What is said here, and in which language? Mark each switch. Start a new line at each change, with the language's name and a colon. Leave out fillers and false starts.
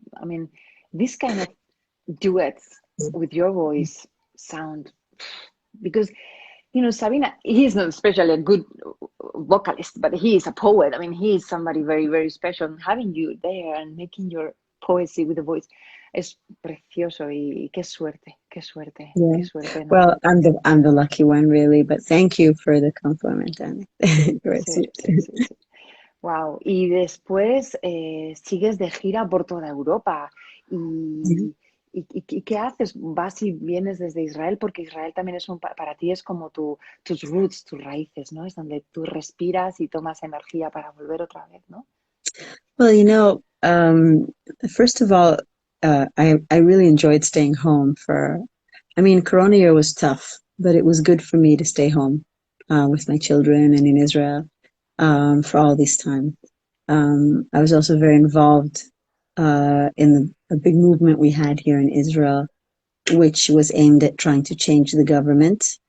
English: I mean, this kind of duets with your voice sound, because you know, Sabina, he's not especially a good vocalist, but he is a poet. I mean, he is somebody very, very special. And having you there and making your poesy with the voice
Spanish: es precioso y qué suerte,
English: Yeah.
Spanish: qué suerte, ¿no?
English: Well, I'm the lucky one, really, but thank you for the compliment, Annie. Very
Spanish: Sí,
English: sweet.
Spanish: sí, sí, sí. Wow. Y después sigues de gira por toda Europa. Mhm. ¿Y qué haces? ¿Vas y vienes desde Israel? Porque Israel también es para ti es como tus roots, tus raíces, ¿no? Es donde tú respiras y tomas energía para volver otra vez, ¿no?
English: Well, you know, first of all, I really enjoyed staying home I mean, Corona year was tough, but it was good for me to stay home with my children and in Israel for all this time. I was also very involved in a big movement we had here in Israel, which was aimed at trying to change the government.